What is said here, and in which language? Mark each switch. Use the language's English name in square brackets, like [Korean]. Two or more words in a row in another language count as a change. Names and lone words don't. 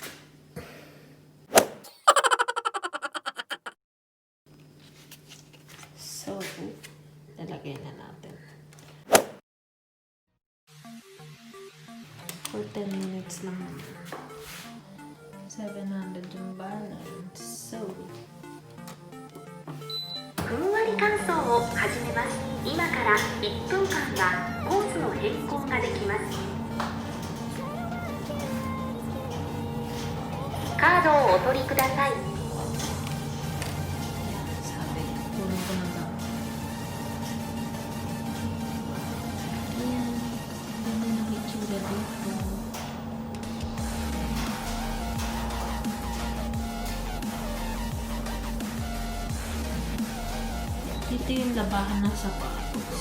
[Filipino] So, lalagay na natin. [English] For 10 minutes [Filipino] lang naman. 700 yung balance. So, [Japanese] ふんわり乾燥を始めます。今から1分間はコースの変更ができます。カードをお取りください。 [Filipino] sabi, tulong ko na daw. Ayan, ganda ng itsura dito. Dito yung labahan ng sapatos.